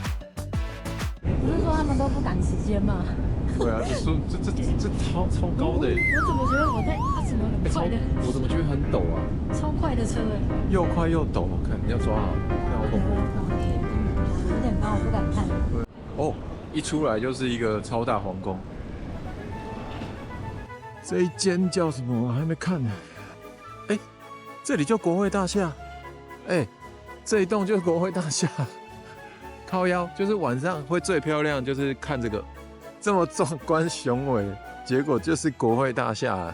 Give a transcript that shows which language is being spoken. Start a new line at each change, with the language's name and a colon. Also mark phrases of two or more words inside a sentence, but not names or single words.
Chinese: 不是說他們都不趕時間嗎？對啊，這超高的。我怎麼覺得我在怎麼很快的？我怎麼覺得很陡啊？超快的車哎！又快又陡，我看你要抓好，好恐怖。有點高，我不敢看。哦，一出來就是一個超大皇宮。這一間叫什麼？我還沒看呢。哎，這裡叫國會大廈。哎，這一棟就是國會大廈。靠腰，就是晚上會最漂亮，就是看這個。這麼壯觀雄偉，結果就是國會大廈啊。